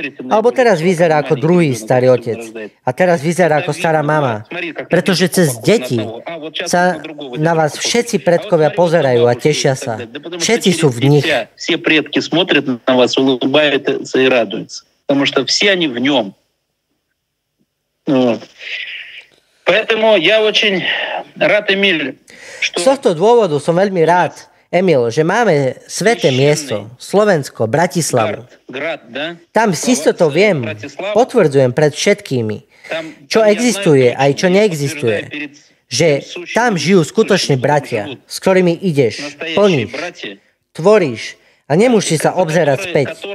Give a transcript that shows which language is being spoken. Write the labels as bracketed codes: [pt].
[sk] Alebo teraz vyzerá ako druhý starý otec. A teraz vyzerá ako stará mama. Pretože cez deti sa na vás všetci predkovia pozerajú a tešia sa. Všetci sú v nich. [ru] Все предки смотрят на вас, улыбаются и радуются. Потому что все они в нем. Вот. Поэтому я очень рад, Эмиль, что... [sk] Z tohto dôvodu som veľmi rád, Emil, že máme sveté miesto, Slovensko, Bratislavu. Tam s istotou viem, potvrdzujem pred všetkými, čo existuje aj čo neexistuje, že tam žijú skutoční bratia, s ktorými ideš, plníš, tvoríš a nemusíš sa obzerať späť.